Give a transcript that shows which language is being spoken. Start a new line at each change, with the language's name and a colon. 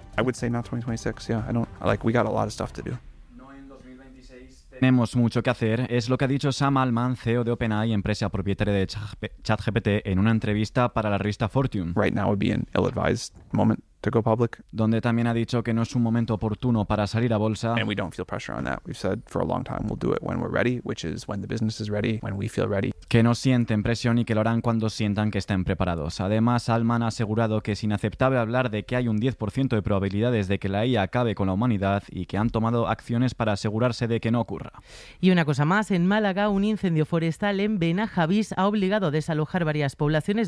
English: I would say not 2026. Yeah, I don't like. We got a lot of stuff to do.
Spanish: Tenemos mucho que hacer, es lo que ha dicho Sam Altman, CEO de OpenAI, empresa propietaria de ChatGPT, en una entrevista para la revista Fortune.
English: Right now would be an ill-advised moment to go public.
Spanish: Donde también ha dicho que no es un momento oportuno para salir a bolsa.
English: And we don't feel pressure on that. We've said for a long time we'll do it when we're ready, which is when the business is ready, when we feel ready.
Spanish: Que no sienten presión y que lo harán cuando sientan que estén preparados. Además, Altman ha asegurado que es inaceptable hablar de que hay un 10% de probabilidades de que la IA acabe con la humanidad y que han tomado acciones para asegurarse de que no ocurra. Y una cosa más, en Málaga un incendio forestal en Benajavís ha obligado a desalojar varias poblaciones.